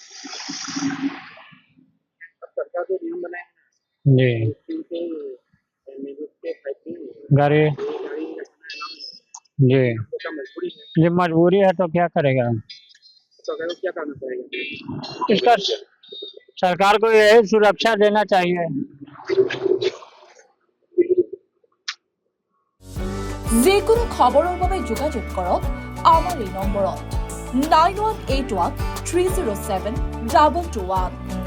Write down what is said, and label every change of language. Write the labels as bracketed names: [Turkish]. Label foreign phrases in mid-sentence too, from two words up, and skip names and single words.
[Hindi] सरकार को नियम बनाए जी गाड़ी जी, ये मजबूरी है तो क्या करेगा? सरकार को क्या करना पड़ेगा? इसका सरकार को यही सुरक्षा देना चाहिए। [Assamese] যিকোনো খবৰৰ বাবে যোগাযোগ কৰক আমাৰ এই নম্বৰত 9181 307 221।